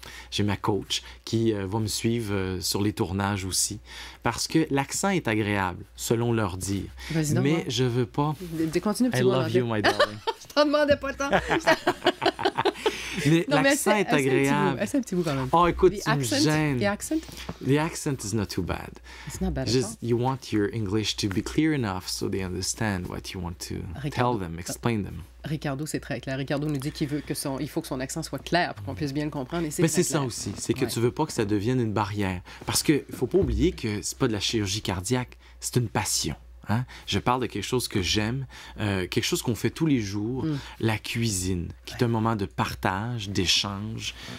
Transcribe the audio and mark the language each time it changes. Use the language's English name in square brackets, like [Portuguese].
[French] J'ai ma coach qui va me suivre sur les tournages aussi. Parce que l'accent est agréable, selon leur dire. Mais je veux pas... Continue, [English] I love you, my darling. [French] Je t'en demandais pas tant. Mais l'accent est agréable. C'est un petit bout quand même. Oh, écoute, tu me gênes. [English] The accent? The accent is not too bad. It's not bad at all. You want your English to be clear enough so they understand what you want to tell them, explain them. [French] Ricardo, c'est très clair. Ricardo nous dit qu'il faut que son accent soit clair pour qu'on puisse bien le comprendre. Et mais c'est ça aussi, c'est que tu veux pas que ça devienne une barrière. Parce qu'il faut pas oublier que c'est pas de la chirurgie cardiaque, c'est une passion. Hein? Je parle de quelque chose que j'aime, quelque chose qu'on fait tous les jours, la cuisine, qui est un moment de partage, d'échange.